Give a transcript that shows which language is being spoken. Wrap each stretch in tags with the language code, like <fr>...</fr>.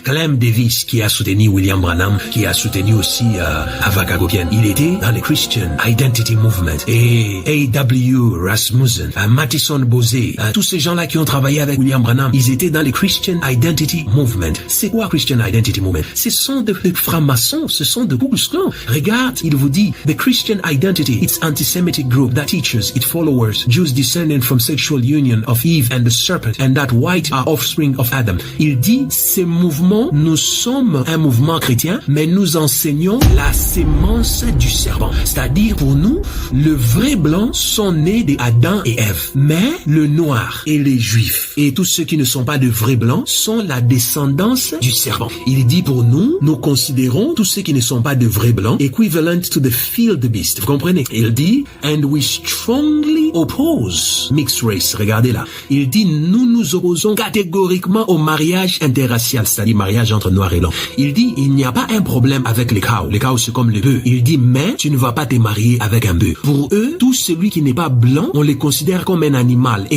<fr>Clem Davis, qui a soutenu William Branham, qui a soutenu aussi Avaka Gokian, il était dans le Christian Identity Movement. Et A.W. Rasmussen, Mattison Bosé, tous ces gens-là qui ont travaillé avec William Branham, ils étaient dans le Christian Identity Movement. C'est quoi Christian Identity Movement? Ce sont des francs-maçons, ce sont des Ku Klux Klan. Regarde, il vous dit,</fr> <en>the Christian Identity, it's anti-Semitic group that teaches its followers, Jews descended from sexual union of Eve and the serpent, and that white are offspring of Adam.</en> <fr>Il dit, ces mouvements, nous sommes un mouvement chrétien, mais nous enseignons la sémence du serpent. C'est-à-dire, pour nous, le vrai blanc sont nés d'Adam et Ève. Mais le noir et les juifs et tous ceux qui ne sont pas de vrais blancs sont la descendance du serpent. Il dit pour nous, nous considérons tous ceux qui ne sont pas de vrais blancs</fr> <en>equivalent to the field beast.</en> <fr>Vous comprenez? Il dit,</fr> <en>and we strongly oppose mixed race.</en> <fr>Regardez là. Il dit, nous nous opposons catégoriquement au mariage interracial, c'est-à-dire mariage entre noirs et blancs. Il dit, il n'y a pas un problème avec les cows. Les cows, c'est comme les bœufs. Il dit, mais tu ne vas pas te marier avec un bœuf. Pour eux, tout celui qui n'est pas blanc, on les considère comme un animal.</fr>